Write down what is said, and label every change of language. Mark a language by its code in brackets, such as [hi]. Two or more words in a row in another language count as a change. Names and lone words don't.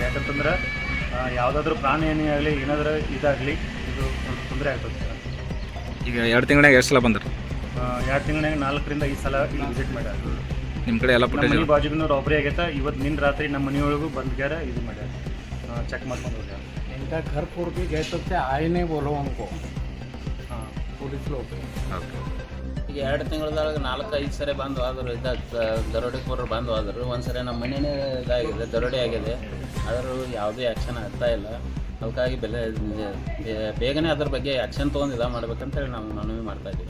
[kn] ಯಾಕಂತಂದ್ರೆ ಯಾವುದಾದ್ರೂ ಪ್ರಾಣಿ ಏನೇ ಆಗಲಿ ಏನಾದರೂ ಇದಾಗಲಿ ಇದು ಸ್ವಲ್ಪ ತೊಂದರೆ ಆಗ್ತದೆ. ಈಗ 2 ತಿಂಗಳಾಗ ಎಷ್ಟು ಸಲ ಬಂದರು? 2 ತಿಂಗಳಾಗ 4ರಿಂದ 5 ಸಲ ಇಲ್ಲಿ ವಿಸಿಟ್ ಮಾಡ್ಯಾರ. ನಿಮ್ಮ ಕಡೆ ಎಲ್ಲ ಮನೆ ಬಾಜುಗೂ ರಾಬ್ರಿ ಆಗೈತೆ. ಇವತ್ತು ನಿನ್ನ ರಾತ್ರಿ ನಮ್ಮ ಮನೆಯೊಳಗೂ ಬಂದ್ಗ್ಯಾರ ಇದು ಮಾಡ್ಯಾರ, ಚೆಕ್ ಮಾಡ್ಕೊಂಡು ಹೋಗ್ಯಾರ. [hi] इनका घर फोड़ के गए तो क्या आए नहीं बोलो हमको. ಹಾಂ पुलिस लोग [kn] ಈಗ 2 ತಿಂಗಳದೊಳಗೆ 4-5 ಸರಿ ಬಂದು ಆದರು ದರೋಡೆಕೋರರು ಬಂದು ಆದರು. ಒಂದು ಸರಿ ನಮ್ಮ ಮನೆಯೇ ಇದಾಗಿದೆ, ದರೋಡೆ ಆಗಿದೆ. ಆದರೂ ಯಾವುದೇ ಆ್ಯಕ್ಷನ್ ಆಗ್ತಾ ಇಲ್ಲ. ಅದಕ್ಕಾಗಿ ಬೇಗನೆ ಅದ್ರ ಬಗ್ಗೆ ಆ್ಯಕ್ಷನ್ ತೊಗೊಂಡು ಇದು ಮಾಡ್ಬೇಕಂತೇಳಿ ನಾವು ಮನವಿ ಮಾಡ್ತಾ ಇದ್ದೀವಿ.